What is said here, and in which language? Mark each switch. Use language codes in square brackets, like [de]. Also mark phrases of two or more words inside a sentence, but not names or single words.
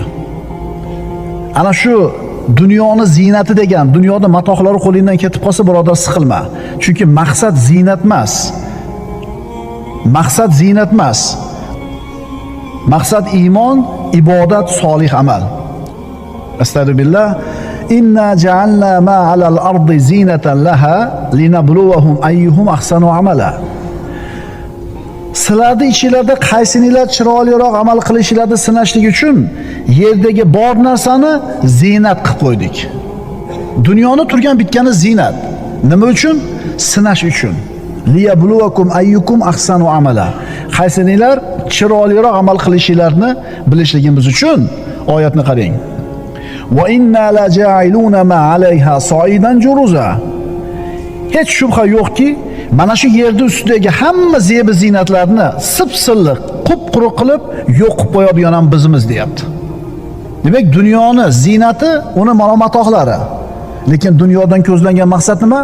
[uz] Ana shu dunyoni ziynati degan, dunyoda matohlari qo'lingdan ketib qolsa, birodar, siqilma. Chunki maqsad ziynat emas. Maqsad ziynat emas. Maqsad iymon, ibodat, solih amal. Astagfirullah. [ar] إنا جعلنا ما على الأرض زينة لها لنبلوهم أيهم أحسن عملا. [uz] Sizlarni ichinglarda qaysininglar chiroyliroq amal qilishinglarni sinashlik uchun yerdagi bor narsani zinat qilib qo'ydik. Dunyoni turgan bitgani zinat. Nima uchun? Sinash uchun. [ar] ليبلوكم أيكم أحسن عملا. [uz] Qaysininglar chiroyliroq amal qilishinglarni bilishligimiz uchun oyatni qarang. [ar] وإنا لجاعلون ما عليها صعيدا جرزا. [uz] Hech shubha yo'qki, mana shu yerda ustidagi hamma zebi zinatlarni sip-silliq, qup-quruq qilib yo'q qilib qo'yadigan ham bizimiz deyapti. Demak, dunyoni zinati uni mana matohlari. Lekin dunyodan ko'zlangan maqsad nima?